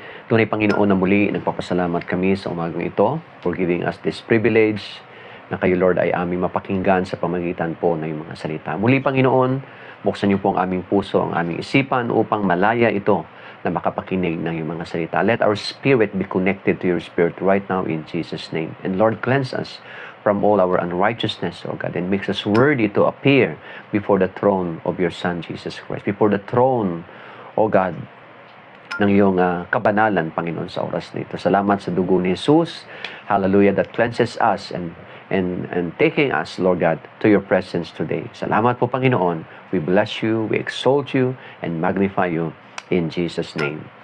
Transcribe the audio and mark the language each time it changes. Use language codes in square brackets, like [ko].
[tl] Tunay Panginoon na muli, nagpapasalamat kami sa umagang ito [en] for giving us this privilege [tl] na kayo, Lord, ay aming mapakinggan sa pamagitan po ng mga salita. Muli, Panginoon, buksan niyo po ang aming puso, ang aming isipan upang malaya ito na makapakinig ng iyong mga salita. [en] Let our spirit be connected to your spirit right now in Jesus' name. And Lord, cleanse us from all our unrighteousness, O God, and makes us worthy to appear before the throne of your Son, Jesus Christ. Before the throne, O God, [tl] ng iyong kabanalan, Panginoon, sa oras na ito. Salamat sa dugo ni Jesus. [en] Hallelujah, that cleanses us and taking us, Lord God, to your presence today. [tl] Salamat po, Panginoon. [en] We bless you, we exalt you, and magnify you in Jesus' name.